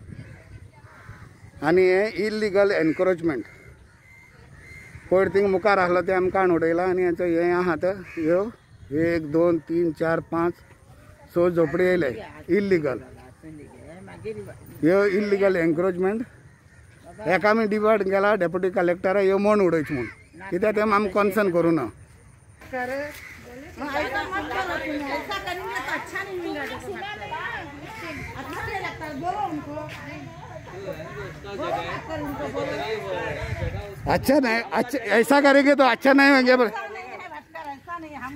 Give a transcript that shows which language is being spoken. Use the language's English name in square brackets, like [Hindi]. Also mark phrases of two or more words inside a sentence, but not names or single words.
[Konkani] आनी हें [English] illegal encroachment [Konkani] पयर थिंग मुखार आसलो ते आमी काण उडयला आनी हें आहा तो ह्यो 1 2 3 4 5 6 झोपडी येयले इल्लिगल ह्यो [English] illegal encroachment [Konkani] हेका आमी डिवायड केला डेप्युटी कलेक्टरा ह्यो म्हण उडयची म्हूण कित्याक तें आमी कन्सर्न करूं ना [Hindi] करे। ऐसा मत करो तुम, ऐसा करेंगे तो अच्छा नहीं मिलेगा। अच्छा नहीं लगता, बोलो उनको, अच्छा नहीं, अच्छा ऐसा करेंगे तो अच्छा नहीं होंगे। ऐसा नहीं, हम